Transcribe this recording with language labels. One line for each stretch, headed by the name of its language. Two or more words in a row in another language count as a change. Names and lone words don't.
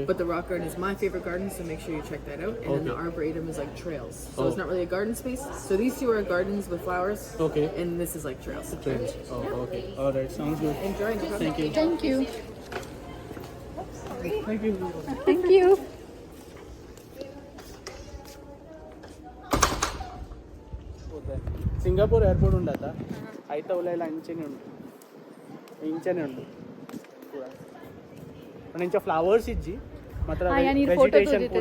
English: But the rock garden is my favorite garden, so make sure you check that out. And then the Okay. arboretum is like trails. So Oh. it's not really a garden space. So these two are gardens with flowers. Okay. And this is like trails. Trains. Oh, okay. All right. Sounds good. Enjoy. No problem. Thank you. thank you Thank you. thank you
Tulu: ಸಿಂಗಾಪುರ್ ಏರ್ಪೋರ್ಟ್ ಉಂಡಾತ ಆಯ್ತಾ ಒಳ್ಳೆ ಎಲ್ಲ ಇಂಚನೆ ಉಂಟು ಇಂಚ ಫ್ಲವರ್ಸ್ ಇಜ್ಜಿ ಮಾತ್ರ ವೆಜಿಟೇಷನ್ ಪೂರ